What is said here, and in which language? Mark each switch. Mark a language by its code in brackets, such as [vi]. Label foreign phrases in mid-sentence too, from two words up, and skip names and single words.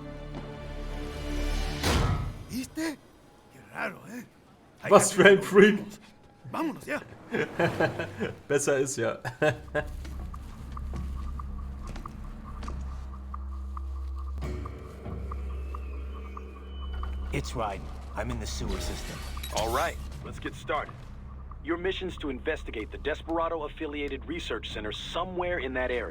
[es] ¿Viste? Qué raro, ¿eh? Hay [de] Was [es] que [de] für ein [es] hacer- [de] Freak. [es] Vámonos ya. [de] Besser ist ja. [en] It's Raiden. I'm in the sewer system. All right, let's get started. Your mission's to investigate the Desperado-affiliated research center somewhere in that area.